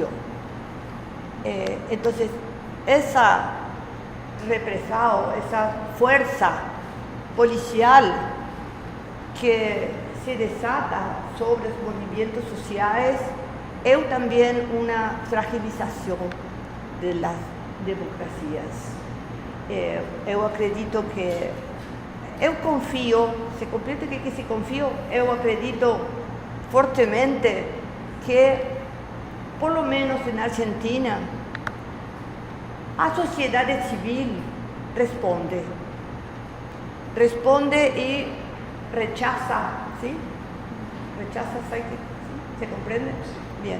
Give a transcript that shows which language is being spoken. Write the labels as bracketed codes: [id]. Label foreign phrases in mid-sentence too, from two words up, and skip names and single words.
[es] Entonces, esa represado, esa fuerza policial que se desata sobre los movimientos sociales es también una fragilización de las democracias. [pt] Eu acredito que, eu [es] confío, se completa que se confío, [pt] eu acredito fortemente que, [es] por lo menos en Argentina, [pt] a sociedade civil responde [es] y rechaza, ¿sí? Rechaza, ¿sí? ¿Se comprende? Bien.